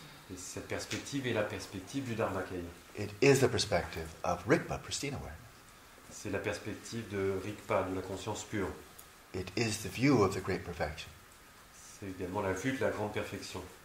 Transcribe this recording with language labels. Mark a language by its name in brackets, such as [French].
[French] Et cette perspective est la perspective du Dharmakaya. [English] It is the perspective of Rigpa, pristine awareness. [French] C'est la perspective de Rigpa, de la conscience pure. [English] It is the view of the great perfection. [French] C'est également la vue de la grande perfection.